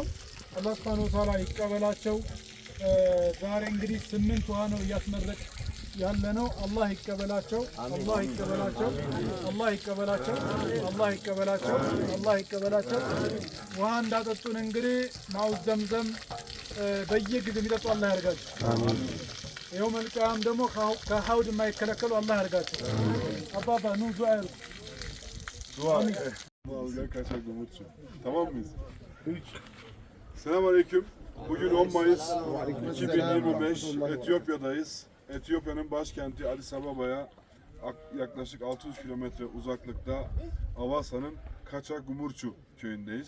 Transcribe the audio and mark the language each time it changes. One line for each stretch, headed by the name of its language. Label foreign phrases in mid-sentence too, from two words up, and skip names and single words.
Arabic: الله سبحانه وتعالى
Amharic: ይቀበላቸው። ዛሬ እንግዲህ 8 ውሃ ነው እያስመረቅ ያለ ነው። አላህ ይቀበላቸው፣ አላህ ይቀበላቸው፣ አላህ ይቀበላቸው፣ አላህ ይቀበላቸው፣ አላህ ይቀበላቸው። ውሃ እንዳጠጡን እንግዲህ
Arabic: ماء زمزم
Amharic: በየጊዜው የሚጠጡ አላህ ያርጋቸው። ይኸው መልካም ደግሞ ከሀውድ የማይከለከሉ አላህ ያርጋቸው። አባባ ኑ ዱዓ ያርጉ።
Turkish: Tamam mıyız? Selamünaleyküm. Bugün 10 Mayıs 2025. Etiyopya'dayız. Etiyopya'nın başkenti Addis Ababa'ya yaklaşık 600 kilometre uzaklıkta Avasa'nın Kaçagumurçu köyündeyiz.